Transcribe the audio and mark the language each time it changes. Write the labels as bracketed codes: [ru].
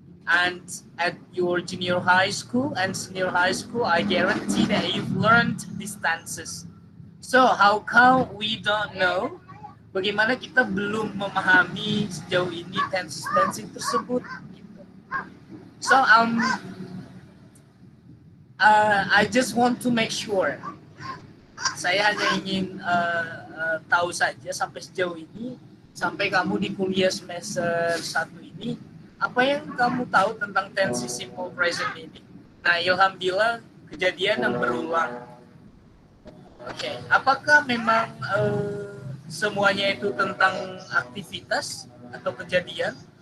[en] And at your junior high school and senior high school, I guarantee that you've learned these tenses. So how come we don't know? [id] Bagaimana kita belum memahami sejauh ini tenses tersebut? [en] So I just want to make sure. [id] Saya hanya ingin tahu saja sampai sejauh ini, sampai kamu di kuliah semester 1 ini, apa yang kamu tahu tentang tenses simple present ini? Nah, Ilham bilang kejadian yang berulang. Oke, apakah memang semuanya itu tentang aktivitas atau kejadian?